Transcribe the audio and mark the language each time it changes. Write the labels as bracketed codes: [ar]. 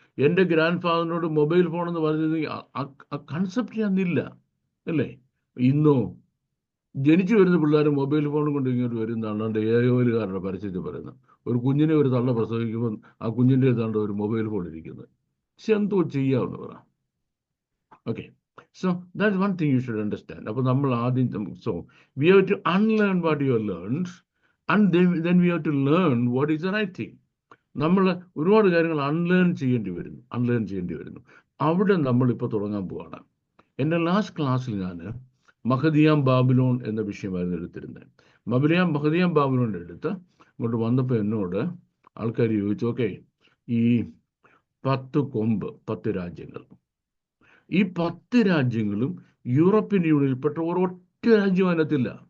[ml] എൻ്റെ grand ഫാദറിനോട് mobile phone എന്ന് പറഞ്ഞിരുന്നെങ്കിൽ ആ കൺസെപ്റ്റ് അന്നില്ല, അല്ലേ? ഇന്നോ ജനിച്ചു വരുന്ന പിള്ളേർ മൊബൈൽ ഫോണും കൊണ്ട് ഇങ്ങോട്ട് വരുന്നതാണ് ഏകോലുകാരുടെ പരസ്യത്തിൽ പറയുന്നത്. ഒരു കുഞ്ഞിനെ ഒരു തള്ള പ്രസവിക്കുമ്പോൾ ആ കുഞ്ഞിൻ്റെ അടുത്താണ് ഒരു മൊബൈൽ ഫോൺ ഇരിക്കുന്നത്. പക്ഷെ എന്തോ ചെയ്യാമെന്ന് പറ. [en] Okay, so that's one thing you should understand. [ml] അപ്പോൾ നമ്മൾ ആദ്യം, [en] so we have to unlearn what you have learned and then we have to learn what is the right thing. [ml] നമ്മൾ ഒരുപാട് കാര്യങ്ങൾ അൺലേൺ ചെയ്യേണ്ടി വരുന്നു. അവിടെ നമ്മളിപ്പോൾ തുടങ്ങാൻ പോവാണ്. എൻ്റെ ലാസ്റ്റ് ക്ലാസ്സിൽ ഞാൻ മഹദിയാം ബാബിലോൺ എന്ന വിഷയമായിരുന്നു എടുത്തിരുന്നത്. മഹദിയാം ബാബിലോണിൻ്റെ അടുത്ത് ഇങ്ങോട്ട് വന്നപ്പോൾ എന്നോട് ആൾക്കാർ ചോദിച്ചു, ഓക്കെ, ഈ 10 കൊമ്പ് 10 രാജ്യങ്ങൾ, ഈ 10 രാജ്യങ്ങളും യൂറോപ്യൻ യൂണിയനിൽപ്പെട്ട ഒരൊറ്റ രാജ്യം അതിനകത്തില്ല.